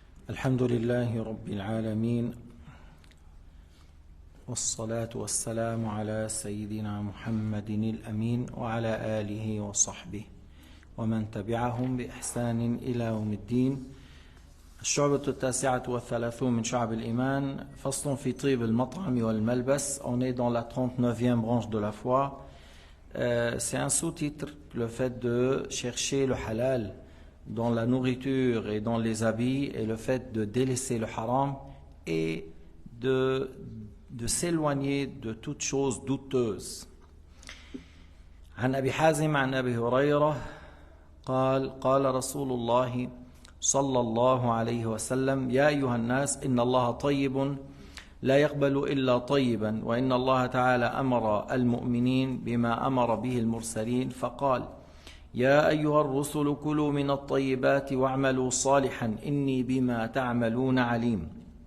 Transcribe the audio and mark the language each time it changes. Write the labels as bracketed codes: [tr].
[ar] الحمد لله رب العالمين والصلاة والسلام على سيدنا محمد الأمين وعلى آله وصحبه ومن تبعهم بإحسان إلى يوم الدين. الشعبة 39 من شعب الإيمان، فصل في طيب المطعم والملبس. [fr] On est dans la 39e branche de la foi. C'est un sous-titre, le fait de chercher le halal dans la nourriture et dans les habits, et le fait de délaisser le haram et de s'éloigner de toute chose douteuse. [ar] عن أبي حازم عن أبي هريرة قال قال رسول الله صلى الله عليه وسلم: يا أيها الناس إن الله طيب لا يقبل إلا طيبا، وإن الله تعالى أمر المؤمنين بما أمر به المرسلين فقال: يا أيها الرسل كلوا من الطيبات واعملوا صالحا إني بما تعملون عليم.